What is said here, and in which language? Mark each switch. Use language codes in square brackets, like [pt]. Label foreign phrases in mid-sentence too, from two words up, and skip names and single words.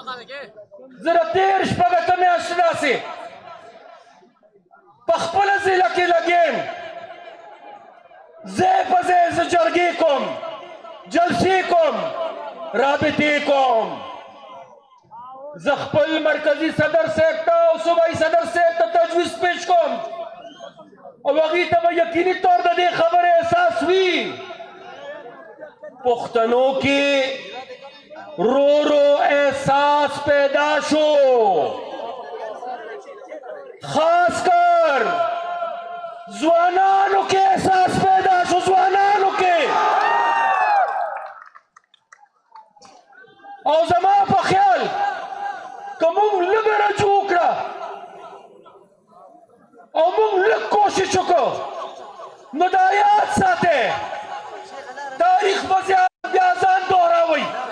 [ps] زه د تېر شپږ اتم میاشتې داسې په خپله ضلع کې لګیم ځای په ځای زه جرګې کوم جلسې کوم رابطې کوم زه خپل مرکزي صدر صاحب ته او صوبایي صدر صاحب ته تجویز پیش کوم او هغوی ته به [ur] یقیني طور [ps] د دې خبرې احساس وي پښتنو کې رو رو احساس پیدا شو [ur] خاص کر [ps] ځوانانو کې احساس پیدا شو ځوانانو کې او زما په خیال که موږ لږه رجوع وکړه او موږ لږ کوشش وکړو نو دا یاد ساتئ تاریخ به بیا ځان دوهراوئ